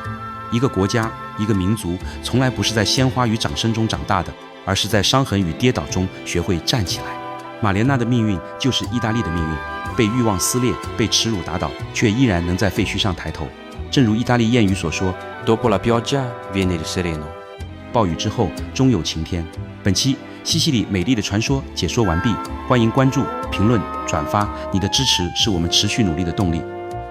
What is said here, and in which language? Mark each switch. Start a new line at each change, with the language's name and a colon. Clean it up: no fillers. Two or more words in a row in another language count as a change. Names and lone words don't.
Chinese: 一个国家，一个民族，从来不是在鲜花与掌声中长大的，而是在伤痕与跌倒中学会站起来。玛莲娜的命运就是意大利的命运，被欲望撕裂，被耻辱打倒，却依然能在废墟上抬头。正如意大利谚语所说
Italian: Dopo la pioggia viene il sereno。
Chinese: 暴雨之后终有晴天。本期西西里美丽的传说解说完毕，欢迎关注、评论、转发，你的支持是我们持续努力的动力。